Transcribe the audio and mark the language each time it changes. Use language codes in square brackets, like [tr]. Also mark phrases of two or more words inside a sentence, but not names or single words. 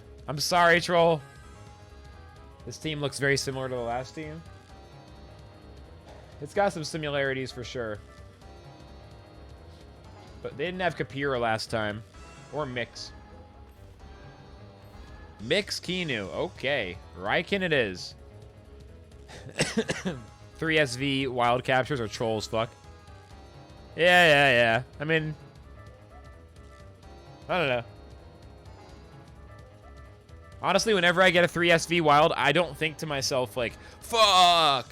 [en] I'm sorry, Troll. This team looks very similar to the last team. It's got some similarities for sure. But they didn't have Kapira last time. Or Mix. Mix Kinu. Okay. Raikin it is. 3 SV wild captures are trolls, fuck. Yeah. I mean, I don't know. Honestly, whenever I get a 3 SV wild, I don't think to myself, like, fuck!